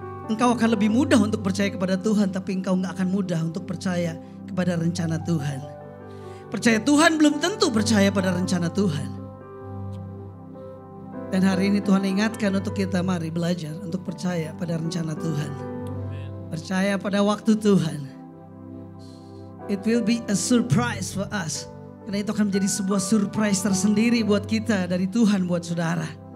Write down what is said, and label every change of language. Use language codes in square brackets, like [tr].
[id] Engkau akan lebih mudah untuk percaya kepada Tuhan, tapi engkau gak akan mudah untuk percaya kepada rencana Tuhan. Percaya Tuhan belum tentu percaya pada rencana Tuhan. Dan hari ini Tuhan ingatkan untuk kita, mari belajar untuk percaya pada rencana Tuhan. Percaya pada waktu Tuhan. [en] It will be a surprise for us. [id] Karena itu akan menjadi sebuah surprise tersendiri buat kita dari Tuhan buat saudara.